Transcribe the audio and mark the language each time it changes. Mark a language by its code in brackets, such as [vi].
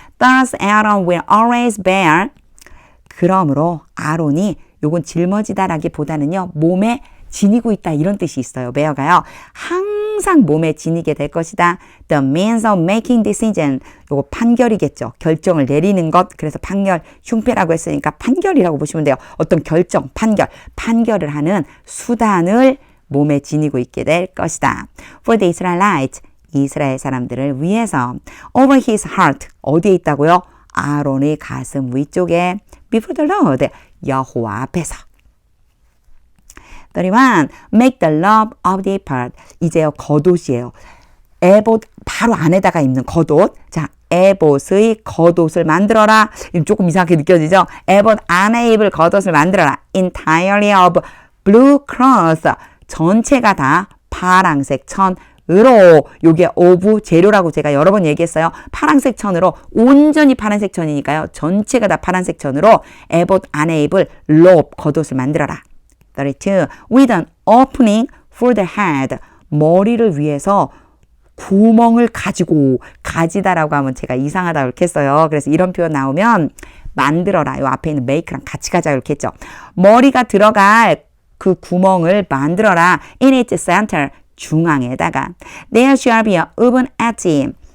[en] Thus Aaron will always bear. [ko] 그러므로 아론이 요건 짊어지다라기보다는요. 몸에 지니고 있다 이런 뜻이 있어요. bear가요. 항상 몸에 지니게 될 것이다. [en] The means of making decision. [ko] 요거 판결이겠죠. 결정을 내리는 것. 그래서 판결, 흉패라고 했으니까 판결이라고 보시면 돼요. 어떤 결정, 판결을 하는 수단을 몸에 지니고 있게 될 것이다. [en] For the Israelites. [ko] 이스라엘 사람들을 위해서. [en] Over his heart. [ko] 어디에 있다고요? 아론의 가슴 위쪽에. [en] Before the Lord. [ko] 여호와 앞에서. 31. [en] Make the love of the part. 이제요 겉옷이에요. [ko] 에봇 바로 안에다가 입는 겉옷. 자, 에봇의 겉옷을 만들어라. 조금 이상하게 느껴지죠? 에봇 안에 입을 겉옷을 만들어라. [en] Entirely of blue cloth. [ko] 전체가 다 파랑색 천으로. 요게 오브 재료라고 제가 여러 번 얘기했어요. 파란색 천으로 온전히 파란색 천이니까요. 전체가 다 파란색 천으로 에봇 안에 입을 robe 겉옷을 만들어라. 32. [en] With an opening for the head. [ko] 머리를 위해서 구멍을 가지다라고 하면 제가 이상하다 이렇게 했어요. 그래서 이런 표현 나오면 만들어라. 요 앞에 있는 make랑 같이 가자 이렇게 했죠. 머리가 들어갈 그 구멍을 만들어라. [en] In its center. [ko] 중앙에다가. [en] There shall be a open edge.